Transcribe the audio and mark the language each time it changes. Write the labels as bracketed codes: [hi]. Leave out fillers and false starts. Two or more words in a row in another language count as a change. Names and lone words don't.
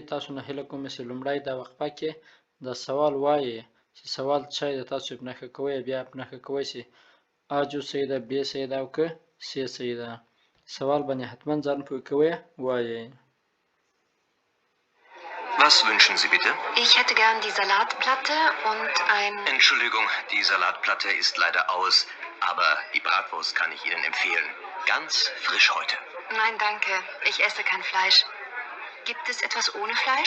[ps] تاسو نه هیله کوم چې لومړی د وقفه کې د سوال وایي چې سوال څه شی دی، تاسو یې په نښه کوئ، بیا په نښه کوئ چې آ جو صحیح ده، ب صحیح ده او که س صحیح ده. سوال باندې حتما ځان پوه کوئ، وایي. [de] Was wünschen Sie bitte? Ich hätte gern die Salatplatte und ein... Entschuldigung, die Salatplatte ist leider aus, aber die Bratwurst kann ich Ihnen empfehlen. Ganz frisch heute. Nein, danke. Ich esse kein Fleisch. Gibt es etwas ohne Fleisch?